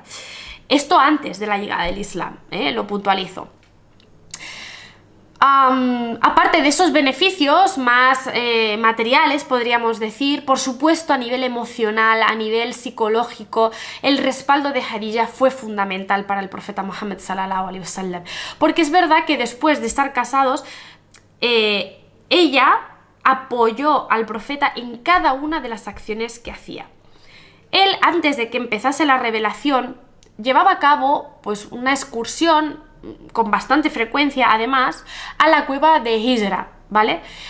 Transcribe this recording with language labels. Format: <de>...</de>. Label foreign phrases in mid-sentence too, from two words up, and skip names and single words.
<es>Esto antes de la llegada del Islam, lo puntualizo. Aparte de esos beneficios más materiales, podríamos decir, por supuesto a nivel emocional, a nivel psicológico, el respaldo de Khadija fue fundamental para el profeta Muhammad</es> <ar>صلى الله عليه وسلم,</ar> <es>porque es verdad que después de estar casados, ella apoyó al profeta en cada una de las acciones que hacía. Él, antes de que empezase la revelación, llevaba a cabo pues una excursión con bastante frecuencia, además, a la cueva de Hijra, ¿vale?</es>